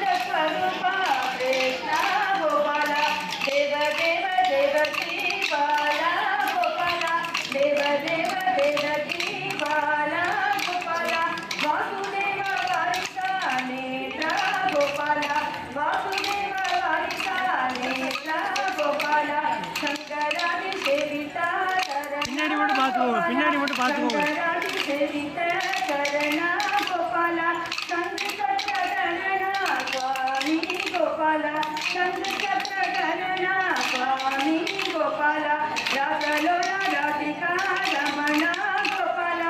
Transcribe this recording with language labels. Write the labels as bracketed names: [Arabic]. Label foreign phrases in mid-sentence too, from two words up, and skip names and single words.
[Sanskrit] स्वरूपा कृष्णा गोपाला देव देव देवकी बाला गोपाला देव देव देवकी बाला गोपाला वासुदेव वारिका नेत्रा गोपाला वासुदेव वारिका नेत्रा गोपाला शंकरादि सेविता [Tamil] பின்னாடி மட்டும் பார்த்துக்கோங்க [Sanskrit] शंकरादि सेविता चरणा गोपाला संकट गणना स्वामी गोपाला संकट गणना स्वामी गोपाला रासलोला राधिका रमणा गोपाला